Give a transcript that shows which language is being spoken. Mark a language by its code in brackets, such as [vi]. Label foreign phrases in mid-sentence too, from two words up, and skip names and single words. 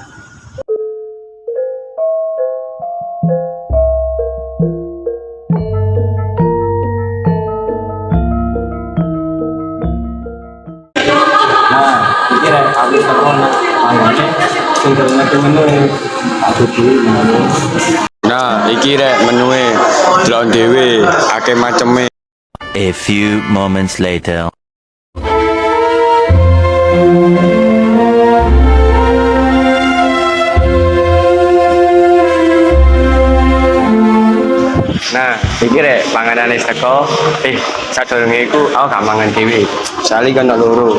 [jv] Nah, iki rek aku teko nang panggone sing ngerti menu aku dhewe menu. Nah, iki rek menue delok dhewe akeh maceme. [en] A few moments later. [jv] Nah, iki rek panganane teko. Sadurunge iku aku gak mangan dhewe. Sali kan loro.